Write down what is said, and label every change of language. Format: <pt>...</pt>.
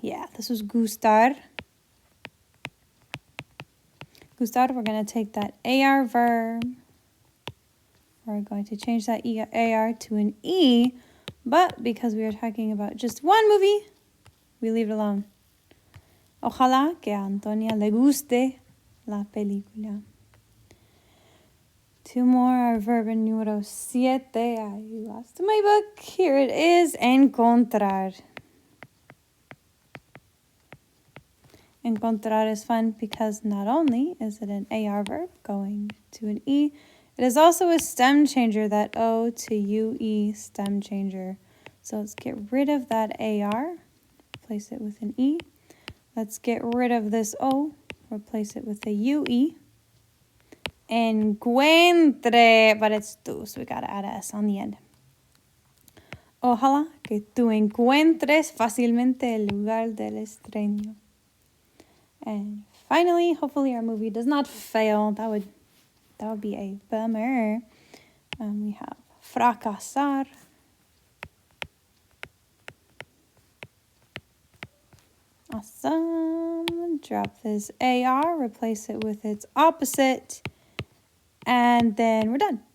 <en>Yeah, this was gustar. Gustar, we're going to take that AR verb. We're going to change that AR to an E, but because we are talking about just one movie, we leave it alone.</en> <es>Ojalá que a Antonia le guste la película.</es> <en>2 more are verb in número 7. I lost my book. Here it is, encontrar. Encontrar is fun because not only is it an AR verb going to an E, it is also a stem changer, that O to UE stem changer. So let's get rid of that AR, replace it with an E. Let's get rid of this O, replace it with a UE. Encuentre, but it's tú, so we gotta add a S on the end.</en> <es>Ojalá que tú encuentres fácilmente el lugar del extraño.</es> <en>And finally, hopefully our movie does not fail. That would be a bummer. We have fracasar. Awesome. Drop this AR, replace it with its opposite, and then we're done.</en>